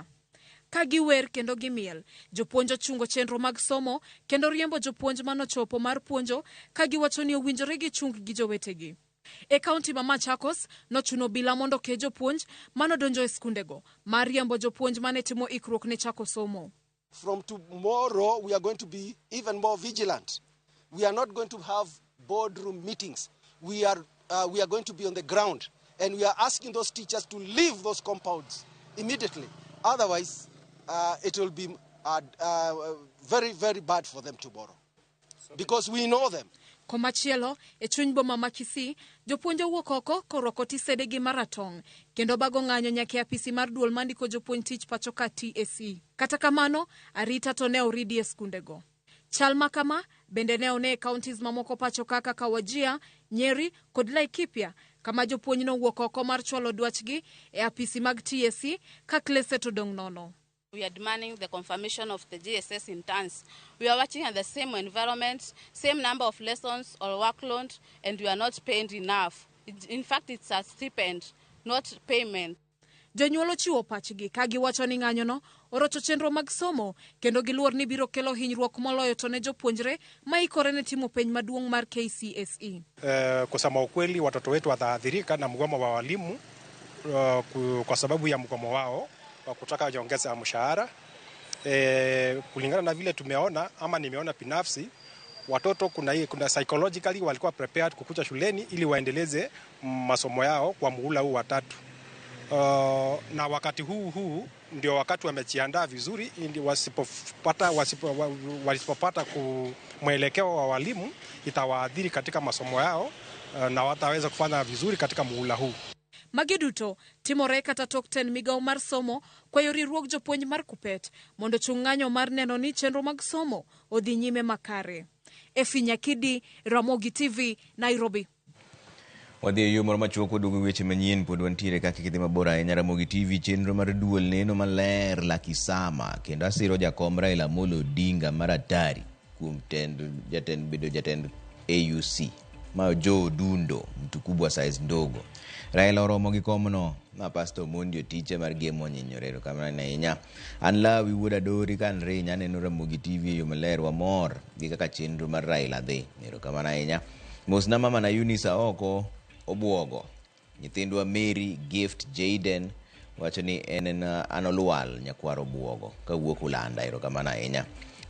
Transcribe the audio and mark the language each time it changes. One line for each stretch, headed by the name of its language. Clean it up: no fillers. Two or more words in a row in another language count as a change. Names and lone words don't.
Luo (Kenya and Tanzania): Ka giwer kendo gimiel, jopuonj ochungo chenro mag somo kendo riembo jopuonj manochopo mar puonjo ka giwacho ni owinjore gichung gi jowetegi. E kaunti ma Machakos nochuno bila mondo ke jopuonj manodonjo e skundego mar riembo jopuonj mane timo ikruok ne chako somo.
English: From tomorrow we are going to be even more vigilant. We are not going to have boardroom meetings. We are going to be on the ground, and we are asking those teachers to leave those compounds immediately. Otherwise, it will be very, very bad for them tomorrow, because we know them.
Luo (Kenya and Tanzania): Komachielo, e chuny boma ma Kisii, jopuonj owuok oko korwako tisedegi maratong' kendo bago ng'anyo nyaka e apisi mar duol mandiko jopuonj tich pachoka TSC. Kata kamano, arita to ne oridi e skundego. Chal makama bende ne one e counties mamoko pachoka kaka Wajir, Nyeri kod Laikipia, kama jopuonj nowuok oko mar chwalo dwachgi e apisi mag TSC ka klese to dong' nono.
English: We are demanding the confirmation of the GSS interns. We are working in the same environment, same number of lessons or workload, and we are not paid enough. In fact, it's a stipend, not payment.
Luo (Kenya and Tanzania): Jonyuol ochiwo pachgi ka giwacho ni ng'anyono orocho chenro mag somo kendo giluor ni biro kelo hinyruok moloyo to ne jopuonjre ma ikore ne timo penj maduong' mar KCSE.
Swahili: Kusema ukweli, watoto wetu wataathirika na mgomo wa walimu kwa sababu ya mgomo wao wa kutaka nyongeza ya mshahara. Kulingana na vile tumeona ama nimeona binafsi, watoto kuna psychologically walikuwa prepared kukuja shuleni ili waendeleze masomo yao kwa muhula huu wa 3. Na wakati huu ndio wakati wamejiandaa vizuri, ili wasipopata mwelekeo wa walimu itawaadhiri katika masomo yao na wataweza kufanya vizuri katika muhula huu.
Luo (Kenya and Tanzania): Magiduto timore kata tok 10 migao mar somo kwayo riwruok jopuonj mar KUPPET mondo chung ng'anyo mar neno ni chenro mag somo odhi nyime makare. Efi Nyakidi, Ramogi TV, Nairobi. Wadhi e yo moro machuok waduogo weche manyien pod wantiere kaka kidhi mabor ahinya. Ramogi TV chenro mar duol neno maler la kisama kendo asiro jakom Raila Amolo Odinga mar atari kuom jatend AUC ma Joe Dundo
Swahili: mtu kubwa size ndogo.
Luo (Kenya and Tanzania): Raila oromo gi komno ma Pastor Mondi otiche mar gemo nyinyorero kamano ahinya. An Lawi wuod Adori kan rinya neno Ramogi TV yo maler wa mor gi kaka chenro mar Raila dhi. Ero kamano ahinya. Mosna mama na Eunice oko Obuogo, nyithindwa Mary, Gift, Jaden, wacho ni en Anolual nyakwaro Obuogo, ka wuok Ulanda, ero kamano ahinya.